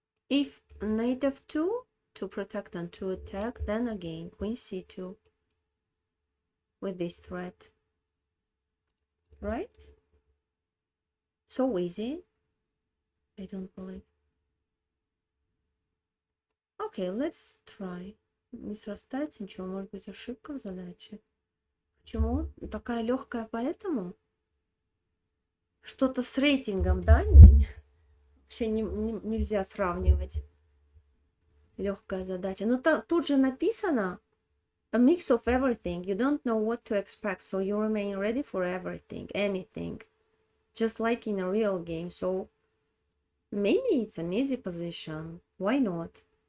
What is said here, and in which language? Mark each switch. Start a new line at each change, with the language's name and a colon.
English: If knight f2 to protect and to attack, then again queen c2 with this threat. Right? So easy. I don't believe. Окей, let's try.
Russian: Не срастается ничего, может быть ошибка в задаче. Почему? Такая легкая поэтому? Что-то с рейтингом, да? Вообще нельзя сравнивать. Легкая задача. Но тут же написано
English: a mix of everything. You don't know what to expect, so you remain ready for everything, anything. Just like in a real game. So maybe it's an easy position. Why not?